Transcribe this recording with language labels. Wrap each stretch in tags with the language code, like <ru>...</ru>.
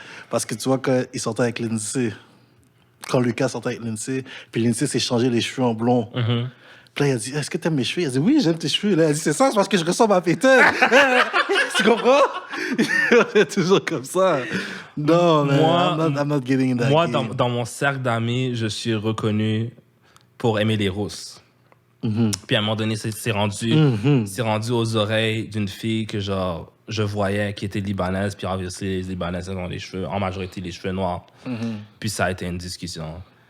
<fr>Parce que tu vois, quand ils sortaient avec Lindsay, quand Lucas sortait avec Lindsay, puis Lindsay s'est changé les cheveux en blond. Puis là, il a dit, est-ce que t'aimes mes cheveux? Il a dit, oui, j'aime tes cheveux. Là, il a dit, c'est ça, c'est parce que je ressemble à Peter. Tu comprends? C'est toujours comme ça. Non, mais</fr> <en>I'm not getting that.</en> <fr>Moi, dans mon cercle d'amis, je suis reconnu pour aimer les rousses. Puis à un moment donné, c'est rendu aux oreilles d'une fille que genre je voyais qui était libanaise, puis obviously les Libanaises ont les cheveux, en majorité les cheveux noirs. Puis ça a été une discussion.</fr>